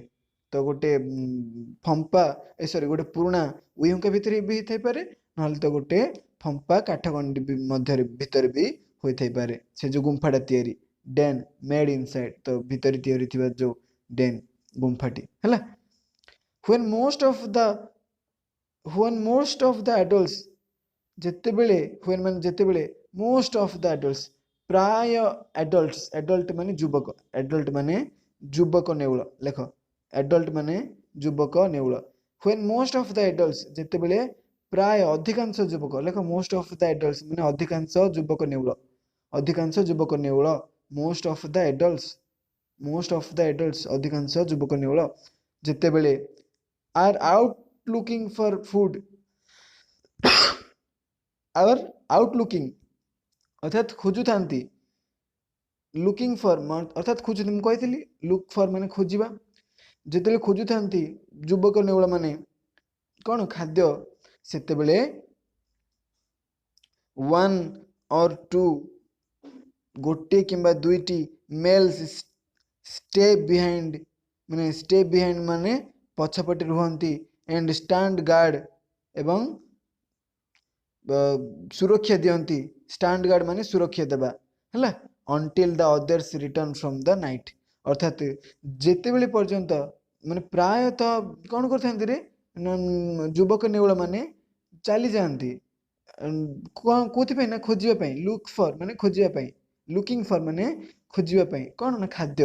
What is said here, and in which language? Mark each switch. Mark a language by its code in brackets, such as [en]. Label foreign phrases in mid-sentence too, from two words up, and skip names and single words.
[or] ତ ଗୋଟେ ଫମ୍ପା ଗୋଟେ ପୁରୁଣା ଉଇ ହୁଙ୍କା ଭିତରେ ବି ହେଇଥାଇପାରେ, ନହେଲେ ତ ଗୋଟେ ଫମ୍ପା କାଠ ଗଣ୍ଡି ମଧ୍ୟରେ ଭିତରେ ବି ହୋଇଥାଇପାରେ ସେ ଯେଉଁ ଗୁମ୍ଫାଟା ତିଆରି। [en] den made inside [or] ତ ଭିତରେ ତିଆରି ଥିବା ଯେଉଁ ଡେନ୍ ଗୁମ୍ଫାଟି ହେଲା। [en] when most of the adults ଯେତେବେଳେ when [or] ମାନେ ଯେତେବେଳେ [en] most of the adults ପ୍ରାୟ adult [or] ମାନେ ଯୁବକ। adult ମାନେ ଯୁବକ ନେଉଳ। ଲେଖ adult ମାନେ ଯୁବକ ନେଉଳ। [en] when most of the adults [or] ଯେତେବେଳେ ପ୍ରାୟ ଅଧିକାଂଶ ଯୁବକ। ଲେଖ [en] most of the adults [or] ମାନେ ଅଧିକାଂଶ ଯୁବକ ନେଉଳ। ଅଧିକାଂଶ ଯୁବକ ନେଉଳ [en] most of the adults [or] ଅଧିକାଂଶ ଯୁବକ ନେଉଳ ଯେତେବେଳେ [en] are out looking for food looking [or] ଅର୍ଥାତ୍ ଖୋଜୁଥାନ୍ତି। [en] looking for [or] ଅର୍ଥାତ୍ ଖୋଜୁଥାନ୍ତି। ମୁଁ କହିଥିଲି [en] look for [or] ମାନେ ଖୋଜିବା। ଯେତେବେଳେ ଖୋଜୁଥାନ୍ତି ଯୁବକ ନେଉଳ ମାନେ କ'ଣ ଖାଦ୍ୟ, ସେତେବେଳେ 1 or 2 ଗୋଟେ କିମ୍ବା ଦୁଇଟି [en] males stay behind [or] ମାନେ ପଛପଟେ ରୁହନ୍ତି। [en] and stand guard [or] ଏବଂ ସୁରକ୍ଷା ଦିଅନ୍ତି। [en] stand guard [or] ମାନେ ସୁରକ୍ଷା ଦେବା ହେଲା। [en] until the others return from the night [or] ଅର୍ଥାତ୍ ଯେତେବେଳେ ପର୍ଯ୍ୟନ୍ତ ମାନେ ପ୍ରାୟତଃ କ'ଣ କରିଥାନ୍ତି ରେ ଯୁବକ ନେଉଳ ମାନେ ଚାଲିଯାଆନ୍ତି କୋଉଥିପାଇଁ ନା ଖୋଜିବା ପାଇଁ। [en] look for [or] ମାନେ ଖୋଜିବା ପାଇଁ। [en] looking for [or] ମାନେ ଖୋଜିବା ପାଇଁ କ'ଣ ନା ଖାଦ୍ୟ।